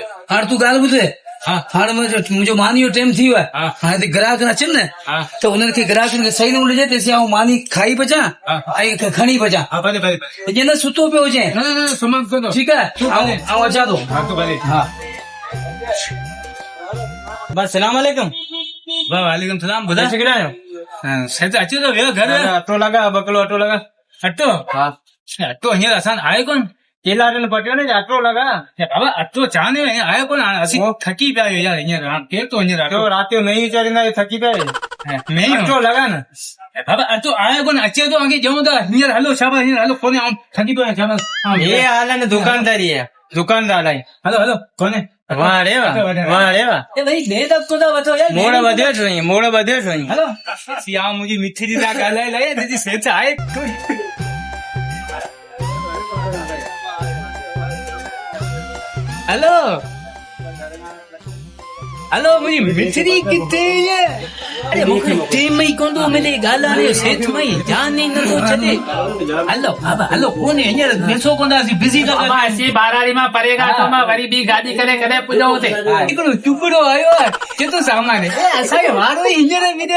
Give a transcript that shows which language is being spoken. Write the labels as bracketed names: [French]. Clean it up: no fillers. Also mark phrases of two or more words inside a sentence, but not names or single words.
[Sindhi] हाणे तूं ॻाल्हि ॿुधे हाणे मुंहिंजो मानी जो टाइम थी वियो आहे हाणे ग्राहक न अचनि न त उन्हनि खे ग्राहकनि खे सही नमूने ॾिजे तेसीं आउं मानी खाई बचां ऐं खणी बचां जीअं न सुतो पियो हुजे ठीकु आहे आउं अचां थो हा [Arabic] बस سلام عليكم وعليكم سلام ॿुधाए [Sindhi] केड़ा आयो सेठ अचो त वियो घर अटो लगा बकलो अटो लगा अटो हाँ अटो हींअर असां आयो कोन केला ने पटियो ने अटो लगा बाबा अटो चाहने आयो कोन असीं थकी पिया आहियूं यार हींअर केरु तो हींअर तो रात जो नहीं चढ़ींदा थकी पे नहीं अटो लगा न बाबा अटो आयो कोन अचे तो आगे जाऊं था हींअर हलो शाबाश हींअर हलो कोन्हे आउं थकी पियो आहियां शाबाश [Hindi] ये हाल है दुकानदारी है दुकानदार है [Sindhi] हलो कोन्हे वाह रे वाह [Gujarati] એ ભાઈ બે ધક્કો તો વઠો યાર [Sindhi] मोड़ बधियो छो हलो सिया मुंहिंजी मिठी जी था ॻाल्हाए लाइ दीदी सेठ आहे हेलो हेलो मुझे मिठरी किथे है अरे मूंखे टेम ई कोन थो मिले ॻाल्हाइण जो सेठ मई जान ई नथो छॾे हलो बाबा हलो कोन्हे हींअर ॾिसो कोन था असीं बिज़ी था बाबा असीं बाराड़ी मां परे खां तो मां वरी ॿी गाॾी करे कॾहिं पुॼूं हुते हिकिड़ो चुपड़ो आयो आहे केतिरो सामान आहे असांखे वारो ई हींअर मिलियो